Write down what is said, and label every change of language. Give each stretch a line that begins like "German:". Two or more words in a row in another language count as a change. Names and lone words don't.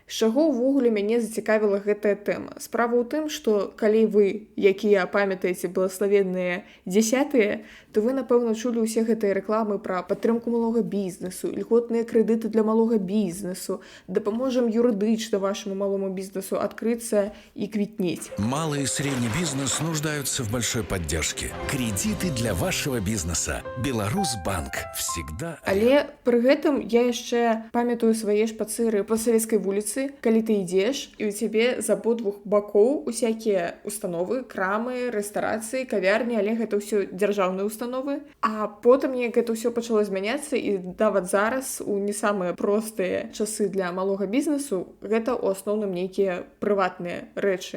Belarusian: З чаго ўвогуле мяне зацікавіла гэтая тэма? Справа ў тым, што калі вы, якія памятаеце благаславенныя дзясятыя, то вы, напэўна, чулі ўсе гэтыя рэкламы пра падтрымку малога бізнесу, льготныя крэдыты для малога бізнесу, дапаможам юрыдычна вашаму малому бізнесу адкрыцца і квітнець.
Russian: Малый и средний бизнес нуждаются в большой поддержке. Кредиты для вашего бизнеса. Беларусьбанк всегда...
Belarusian: Але пры гэтым я яшчэ памятаю свае шпацыры па Савецкай вуліцы, калі ты ідзеш, і ў цябе з абодвух бакоў усякія установы, крамы, рэстарацыі, кавярні, але гэта ўсё дзяржаўныя установы. А потым неяк гэта ўсё пачало змяняцца, і нават зараз у не самыя простыя часы для малога бізнесу гэта ў асноўным нейкія прыватныя рэчы.